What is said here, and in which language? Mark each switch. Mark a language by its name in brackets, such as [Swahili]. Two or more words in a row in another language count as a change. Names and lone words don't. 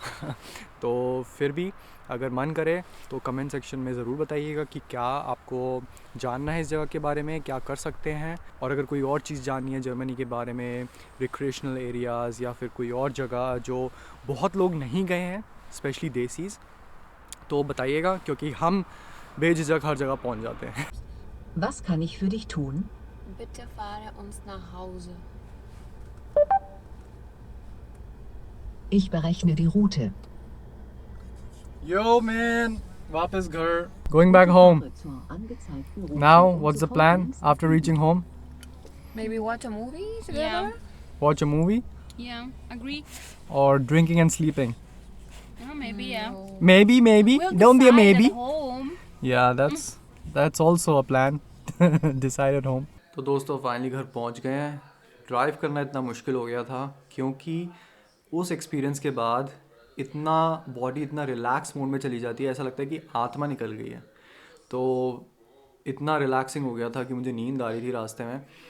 [Hindi] तो फिर भी अगर मन करे तो [English] comment section [Hindi] में ज़रूर बताइएगा कि क्या आपको जानना है इस जगह के बारे में, क्या कर सकते हैं. और अगर कोई और चीज़ जाननी है जर्मनी के बारे में, [English] recreational areas [Hindi] या फिर कोई और जगह जो बहुत लोग नहीं गए हैं, स्पेशली देसीज़, तो बताइएगा, क्योंकि हम बेझिझक हर जगह पहुंच जाते हैं. [German] Was kann ich für dich tun? Bitte fahre uns nach Hause. Ich berechne die Route. [English] Yo man, [Hindi] वापस घर. [English] Going back home. Now, what's the plan after reaching home? Maybe watch a movie together? Watch a movie Yeah, agree. or drinking and sleeping? Yeah, maybe, yeah. Maybe. We'll Don't be a decide maybe. at home. Yeah, that's also a plan. Decide at home. [Hindi] तो दोस्तों फाइनली घर पहुंच गए हैं. ड्राइव करना इतना मुश्किल हो गया था क्योंकि उस एक्सपीरियंस के बाद इतना बॉडी इतना [English] relax mode [Hindi] में चली जाती है, ऐसा लगता है कि आत्मा निकल गई है. तो इतना रिलैक्सिंग हो गया था कि मुझे नींद आ रही थी रास्ते में.